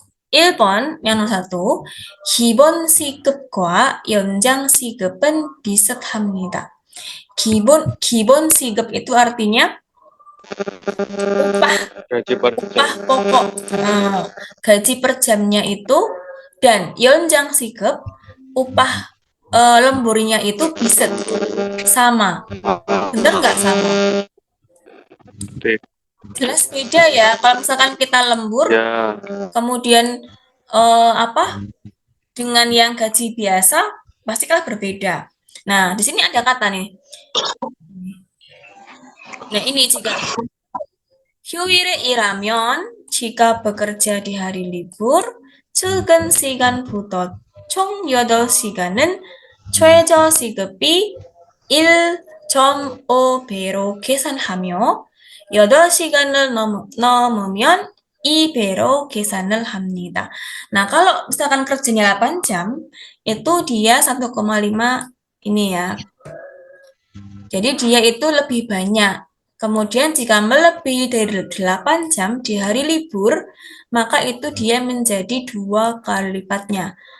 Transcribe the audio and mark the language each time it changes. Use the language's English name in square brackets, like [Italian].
[Korean] 1번, [Indonesian] yang nomor 1, [Korean] 기본 시급과 연장 시급은 비슷합니다. [Indonesian] 기본 시급 itu artinya gaji per upah jam. pokok. Gaji per jamnya itu dan 연장 시급 upah lemburnya itu bisa sama. Benar nggak sama? Jelas beda ya. Kalau misalkan kita lembur, Ya, kemudian dengan yang gaji biasa pastilah berbeda. Nah, di sini ada kata nih. Nah, ini jika [Korean] 휴일에 일하면 [Indonesian] jika bekerja di hari libur, [Korean] 출근 시간부터 총 8시간은 최저 시급이 1.5배로 계산하며 8시간을 넘으면 2배로 계산을 합니다. [Indonesian] Nah, kalau misalkan kerjanya 8 jam, itu dia 1,5 ini ya. Jadi dia itu lebih banyak. Kemudian jika melebihi dari 8 jam di hari libur, maka itu dia menjadi 2 kali lipatnya.